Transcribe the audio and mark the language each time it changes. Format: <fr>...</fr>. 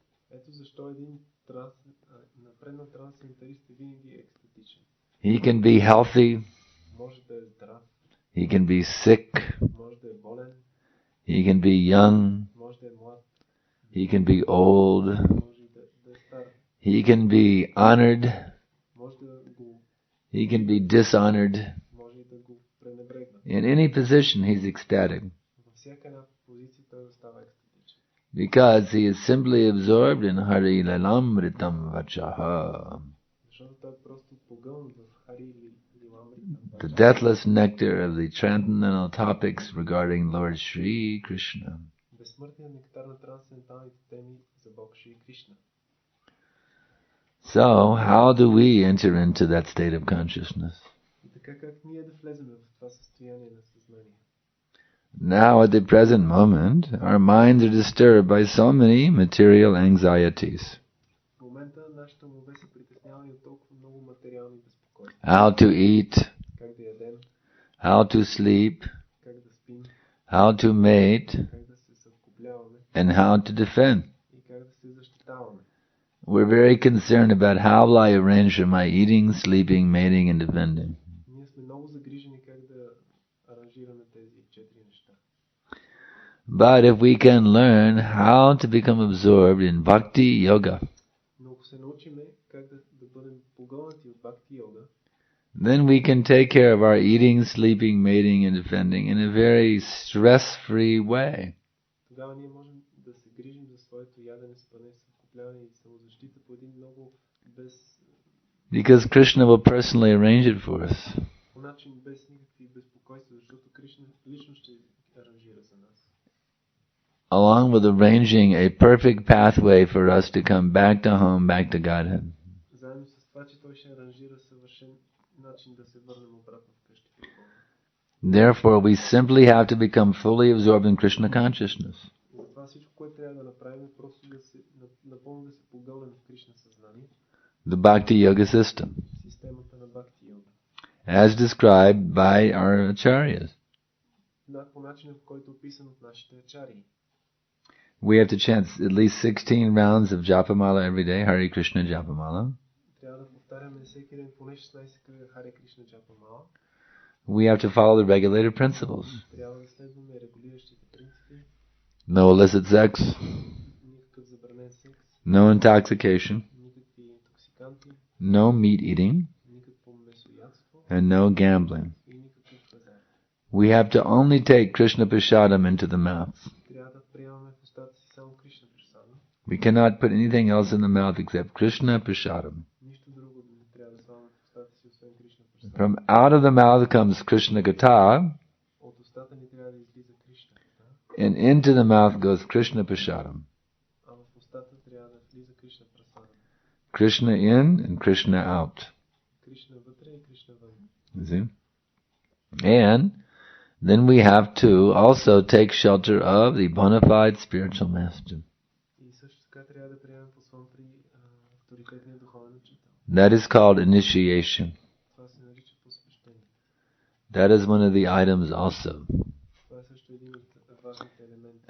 <bg>Ето защо един напреднат трансценденталист е винаги екстатичен.</bg> <en>He can be healthy,</en> <bg>Може да е здрав,</bg> <en>he can be sick,</en> <bg>може да е болен,</bg> <en>he can be young,</en> <bg>може да е млад,</bg> <en>he can be old,</en> <bg>може и да е стар,</bg> <en>he can be honored,</en> <bg>може да го,</bg> <en>he can be dishonored.</en> <bg>може и да го пренебрегва.</bg> <en>In any position, he's ecstatic.</en> <bg>Във всяка една позиция той остава екстатичен.</bg> <en>Because he is simply absorbed in</en> <sa>Hari Lalamritam Vachaha,</sa> <bg>Защото той е просто погълнат в Хари или</bg> <en>the deathless nectar of the transcendental topics regarding Lord Shri Krishna.</en> <bg>безсмъртният нектар на трансценденталните теми за Бог Шри Кришна.</bg> <en>So, how do we enter into that state of consciousness?</en> <bg>И така как ние да влезем в това състояние на съзнание?</bg> <en>Now, at the present moment, our minds are disturbed by so many material anxieties.</en> <bg>В момента нашите умове са притеснявани от толкова много материални безпокойства.</bg> <en>How to eat,</en> <bg>Как да ядем,</bg> <en>how to sleep,</en> <bg>как да спим,</bg> <en>how to mate,</en> <bg>как да се съвкупляваме</bg> <en>and how to defend.</en> <bg>и как да се защитаваме.</bg> <en>We're very concerned about how will I arrange for my eating, sleeping, mating, and defending.</en> <bg>Ние сме много загрижени как да аранжираме тези 4 неща.</bg> <en>But if we can learn how to become absorbed in bhakti yoga,</en> <bg>Но ако се научиме как да бъдем погълнати от бхакти йога,</bg> <en>then we can take care of our eating, sleeping, mating, and defending in a very stress-free way.</en> <bg>тогава ние можем да се грижим за своето ядене, спане, съвкупляване и самозащита по един много</bg> <en>Because Krishna will personally arrange it for us.</en> <bg>по начин без никакви безпокойства, защото Кришна лично ще аранжира за нас.</bg> <en>Along with arranging a perfect pathway for us to come back to home, back to Godhead.</en> <bg>Заедно с това, че той ще аранжира съвършен начин да се върнем обратно вкъщи при Бога.</bg> <en>Therefore, we simply have to become fully absorbed in Krishna consciousness.</en> <bg>И затова всичко, което трябва да направим е просто да се напълно да се погълнем в Кришна съзнание,</bg> <en>The Bhakti Yoga system,</en> <bg>системата на Бхакти йога.</bg> <en>as described by our acharyas.</en> <bg>По начина, в който е описан от нашите ачарии.</bg> <en>We have to chant at least 16 rounds of Japamala every day, Hare Krishna Japamala.</en> <bg>Трябва да повтаряме всеки ден поне 16 кръга Харе Кришна Джапамала.</bg> <en>We have to follow the regulated principles.</en> <bg>Трябва да следваме регулиращите принципи.</bg> <en>No illicit sex,</en> <bg>Никакъв забранен секс,</bg> <en>no intoxication,</en> <bg>никакви интоксиканти,</bg> <en>no meat eating,</en> <bg>никакво месоядство</bg> <en>and no gambling.</en> <bg>и никакъв хазарт.</bg> <en>We have to only take Krishna Prashadam into the mouth.</en> <bg>Трябва да приемаме в устата си само Кришна Прасада.</bg> <en>We cannot put anything else in the mouth except Krishna Prashadam.</en> <bg>Нищо друго не трябва да слагаме в устата си, освен Кришна Прасада.</bg> <en>From out of the mouth comes Krishna Gata,</en> <bg>От устата ни трябва да излиза Кришна Ката,</bg> <en>and into the mouth goes Krishna Prashadam.</en> <bg>а в устата трябва да влиза Кришна Прасада.</bg> <en>Krishna in and Krishna out.</en> <bg>Кришна вътре и Кришна вън.</bg> <en>You see? And then we have to also take shelter of the bona fide spiritual master.</en> <bg>И също така трябва да приемем послон при авторитетния духовен учител.</bg> <en>That is called initiation.</en> <bg>Това се нарича посвещение.</bg> <en>That is one of the items also.</en> <bg>Това е също един от важните елементи.</bg>